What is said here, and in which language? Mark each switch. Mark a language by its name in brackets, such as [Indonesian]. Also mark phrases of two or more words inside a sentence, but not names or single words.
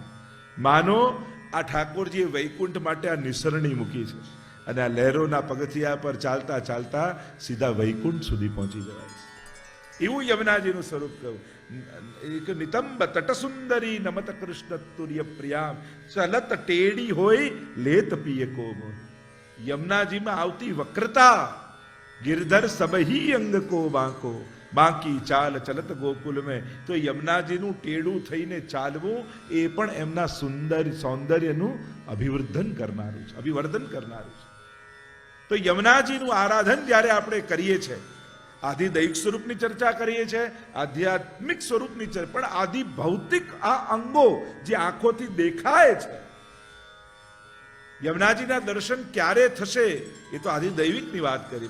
[Gujarati] માનો આ ઠાકોરજીએ વૈકુંઠ માટે આ નિસરણી મૂકી છે, અને આ લહેરોના પગથિયા પર ચાલતા ચાલતા સીધા વૈકુંઠ સુધી પહોંચી જવાય છે. એવું યમુનાજીનું સ્વરૂપ કહ્યું. [Braj] एक नितंब तट सुंदरी नमत कृष्ण तुर्य प्रियाम, चलत टेडी होय लेत पिय कोम. [Gujarati] યમુનાજીમાં આવતી વક્રતા, [Braj] गिरधर सबही अंग को बांको, बाकी चाल चलत गोकुल में. [Gujarati] તો યમુનાજીનું ટેડું થઈને ચાલવું એ પણ એમના સૌંદર્યનું અભિવર્ધન કરનારું છે, અભિવર્ધન કરનારું છે. તો યમુનાજીનું આરાધન જ્યારે આપણે કરીએ છીએ, આધિદૈવિક સ્વરૂપની ચર્ચા કરીએ છીએ, આધ્યાત્મિક સ્વરૂપની ચર્ચા, પણ આદિ ભૌતિક આ અંગો જે આંખોથી દેખાય છે, યમુનાજીના દર્શન ક્યારે થશે એ તો આધિદૈવિકની વાત કરી.